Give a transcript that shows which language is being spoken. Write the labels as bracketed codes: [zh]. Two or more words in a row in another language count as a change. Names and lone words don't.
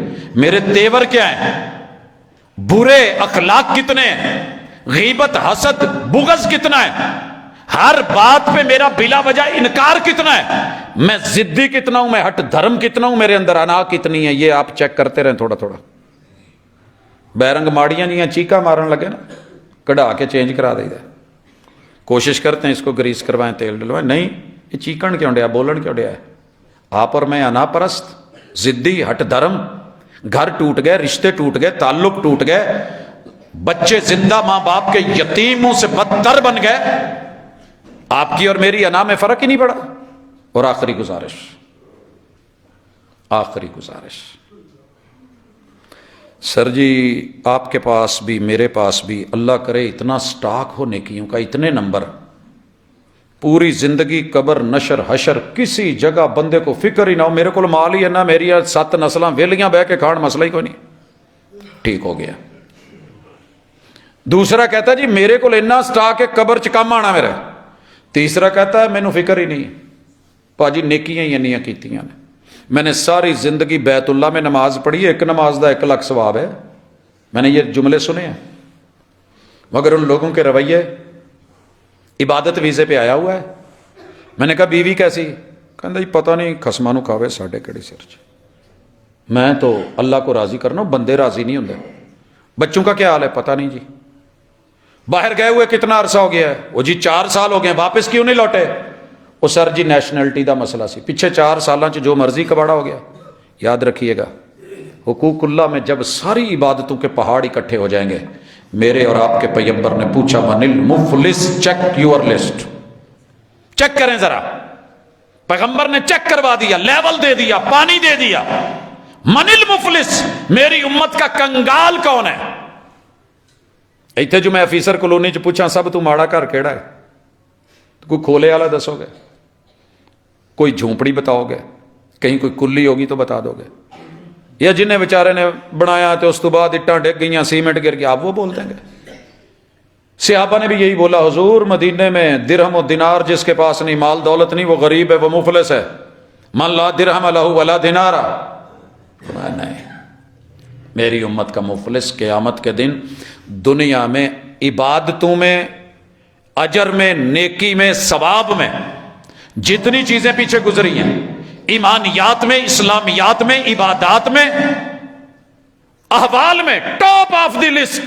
[ur] میرے تیور کیا ہیں, برے اخلاق کتنے ہیں, غیبت حسد بغض کتنا ہے, ہر بات پہ میرا بلا وجہ انکار کتنا ہے, میں ضدی کتنا ہوں, میں ہٹ دھرم کتنا ہوں, میرے اندر انا کتنی ہے. یہ آپ چیک کرتے رہیں تھوڑا تھوڑا. [pa] بیرنگ ماڑیاں جیاں چیکا مارن لگے نا, کڑا کے چینج کرا دے. [ur] کوشش کرتے ہیں اس کو گریس کروائیں, تیل ڈلوائیں, [pa] نہیں یہ چیکن کیوں ڈیا, بولن کیوں ڈیا ہے. [ur] آپ اور میں انا پرست, ضدی, ہٹ دھرم. گھر ٹوٹ گئے, رشتے ٹوٹ گئے, تعلق ٹوٹ گئے, بچے زندہ ماں باپ کے یتیموں سے بدتر بن گئے. آپ کی اور میری انا میں فرق ہی نہیں پڑا. اور آخری گزارش سر جی, آپ کے پاس بھی میرے پاس بھی اللہ کرے اتنا سٹاک ہو نیکیوں کا, اتنے نمبر, پوری زندگی قبر نشر حشر کسی جگہ بندے کو فکر ہی نہ ہو, میرے کو مال ہی ہے نا, [pa] میری 7 نسلاں ویلیاں بہ کے کھان, [ur] مسئلہ ہی کوئی نہیں, ٹھیک ہو گیا. دوسرا کہتا ہے جی میرے کو اتنا سٹاک ہے [pa] قبر چ کم آنا میرا. [ur] تیسرا کہتا ہے [pa] مینوں فکر ہی نہیں, پاجی نیکیاں ہی انیاں کیتیاں نے, [ur] میں نے ساری زندگی بیت اللہ میں نماز پڑھی ہے, ایک نماز دا 1 لاکھ ثواب ہے. میں نے یہ جملے سنے ہیں, مگر ان لوگوں کے رویے, عبادت ویزے پہ آیا ہوا ہے. [pa] میں نے کہا بیوی کیسی, کہندا جی پتہ نہیں خسماں نوں کھاوے ساڈے کڑی سر چ. [ur] میں تو اللہ کو راضی کرنا, [pa] بندے راضی نہیں ہوندے. [ur] بچوں کا کیا حال ہے, پتہ نہیں جی. باہر گئے ہوئے کتنا عرصہ ہو گیا ہے, وہ جی 4 سال ہو گئے, واپس کیوں نہیں لوٹے. [pa] وہ سر جی نیشنلٹی دا مسئلہ سی, پیچھے 4 سالاں چ جو مرضی کباڑا ہو گیا. [ur] یاد رکھیے گا, حقوق اللہ میں جب ساری عبادتوں کے پہاڑ اکٹھے ہو جائیں گے, میرے اور آپ کے پیغمبر نے پوچھا [ar] من المفلس, [en] check your list, [ur] چیک کریں ذرا. پیغمبر نے چیک کروا دیا, لیول دے دیا, پانی دے دیا. [ar] من المفلس, [ur] میری امت کا کنگال کون ہے. [pa] ایتھے جو میں آفیسر کالونی چ پوچھا سب تو ماڑا گھر کیڑا ہے, کوئی کھولے والا دسو گے, [ur] کوئی جھونپڑی بتاؤ گے, کہیں کوئی کلی ہوگی تو بتا دو گے, [pa] یا جنہیں بیچارے نے بنایا تو اس تو بعد اٹاں ڈگ گئیاں, [ur] سیمنٹ گر گیا, آپ وہ بول دیں گے. صحابہ نے بھی یہی بولا, حضور مدینے میں درہم و دینار جس کے پاس نہیں, مال دولت نہیں, وہ غریب ہے, وہ مفلس ہے. [ar] من لا درہم لہ ولا دینار. [ur] نہیں, میری امت کا مفلس قیامت کے دن دنیا میں عبادتوں میں, اجر میں, نیکی میں, ثواب میں, جتنی چیزیں پیچھے گزری ہیں, ایمانیات میں, اسلامیات میں, عبادات میں, احوال میں, [en] top of the list.